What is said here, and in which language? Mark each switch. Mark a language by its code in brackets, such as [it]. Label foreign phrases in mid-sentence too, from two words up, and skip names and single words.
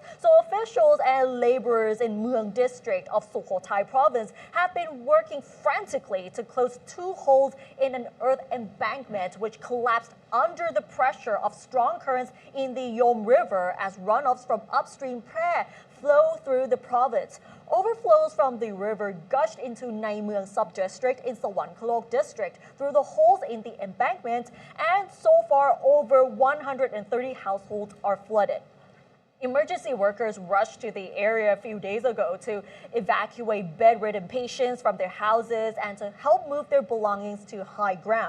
[en] So officials and laborers in Mueang district of Sukhothai province have been working frantically to close 2 holes in an earth embankment which collapsed under the pressure of strong currents in the Yom River as runoffs from upstream Phrae flow through the province. Overflows from the river gushed into Nai Mueang sub-district in Sawankalok district through the holes in the embankment, and so far over 130 households are flooded. Emergency workers rushed to the area a few days ago to evacuate bedridden patients from their houses and to help move their belongings to high ground.